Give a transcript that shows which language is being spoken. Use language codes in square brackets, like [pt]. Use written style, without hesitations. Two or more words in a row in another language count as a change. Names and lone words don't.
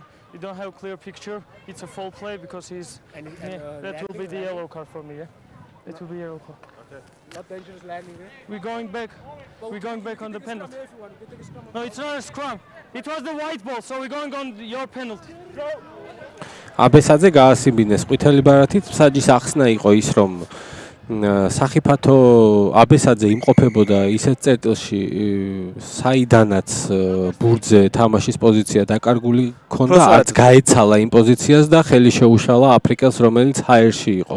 [en] You don't have a clear picture. It's a foul play because he's. That will be the yellow card for me. Yeah, it will be yellow card. Okay. Not dangerous landing. We're going back. We're going back on the penalty. No, it's not a scrum. It was the white ball, so we're going on your penalty. [ka] აბესაძე გაასიბინეს ყვითელი ბარათით, მსაჯის ახსნა იყო ის, რომ სახიფათო აბესაძე იმყოფებოდა ისეთ წერტილში, საიდანაც ბურთზე თამაშის პოზიცია დაკარგული ქონდა, არც გაეცალა იმ პოზიციას და ხელი შეუშალა აფრიკელს, რომელიც ჰაერში იყო.